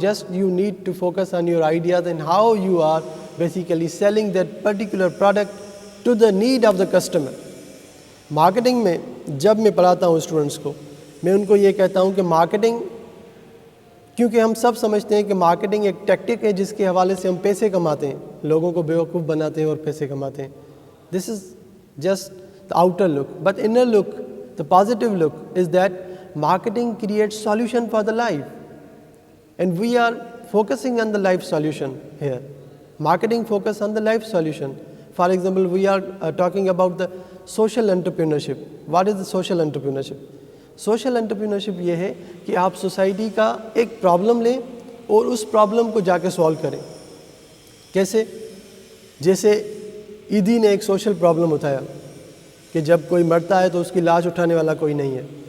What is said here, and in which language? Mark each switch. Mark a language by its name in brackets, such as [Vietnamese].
[English] Just you need to focus on your ideas and how you are basically selling that particular product to the need of the customer. [Urdu] Marketing میں جب میں پڑھاتا ہوں students کو، میں ان کو یہ کہتا ہوں کہ مارکیٹنگ، کیونکہ ہم سب سمجھتے ہیں کہ مارکیٹنگ ایک ٹیکٹک ہے جس کے حوالے سے ہم پیسے کماتے ہیں، لوگوں کو بیوقوف بناتے ہیں اور پیسے کماتے ہیں. [English] This is just the outer look, but inner look, the positive look is that marketing creates solution for the life. And we are focusing on the life solution here. Marketing focus on the life solution. For example, we are talking about the social entrepreneurship. What is the social entrepreneurship? [Urdu] Social entrepreneurship یہ ہے کہ آپ society کا ایک problem لیں اور اس problem کو جا کے سولو کریں. کیسے؟ جیسے عیدی نے ایک سوشل پرابلم اٹھایا کہ جب کوئی مرتا ہے تو اس کی لاش اٹھانے والا کوئی نہیں ہے.